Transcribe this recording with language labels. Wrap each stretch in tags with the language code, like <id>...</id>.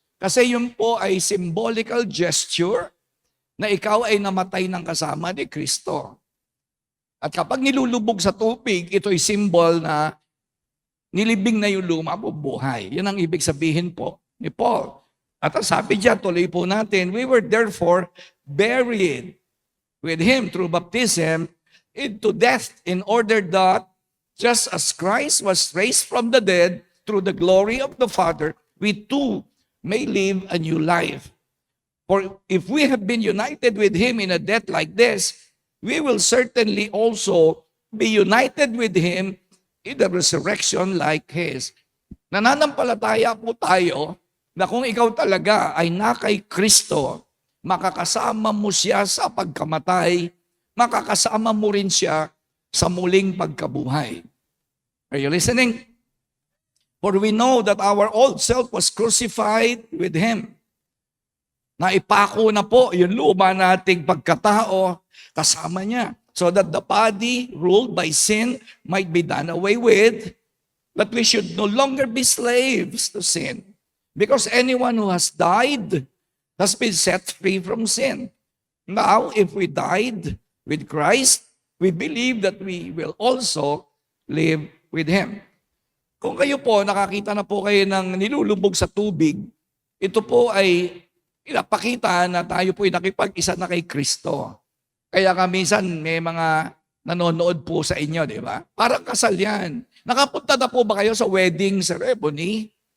<tl>Kasi yun po ay symbolical gesture na ikaw ay namatay ng kasama ni Kristo. At kapag nilulubog sa tubig, ito'y symbol na nilibing na yung luma po buhay. Yan ang ibig sabihin po ni Paul. At ang sabi diyan, tuloy po natin,</tl> <en>we were therefore buried with Him through baptism into death in order that just as Christ was raised from the dead through the glory of the Father, we too may live a new life. For if we have been united with Him in a death like this, we will certainly also be united with Him in the resurrection like His.</en> <tl>Nananampalataya po tayo na kung ikaw talaga ay na kay Kristo, makakasama mo siya sa pagkamatay, makakasama mo rin siya sa muling pagkabuhay.</tl> <en>Are you listening? For we know that our old self was crucified with Him.</en> <tl>Naipako na po yung luma nating pagkatao kasama niya.</tl> <en>So that the body ruled by sin might be done away with, that we should no longer be slaves to sin. Because anyone who has died has been set free from sin. Now, if we died with Christ, we believe that we will also live with Him.</en> <tl>Kung kayo po, nakakita na po kayo ng nilulubog sa tubig, ito po ay pinapakita na tayo po ay nakipag-isa na kay Kristo. Kaya minsan may mga nanonood po sa inyo, di ba? Parang kasal yan. Nakapunta na po ba kayo sa wedding ceremony?</tl>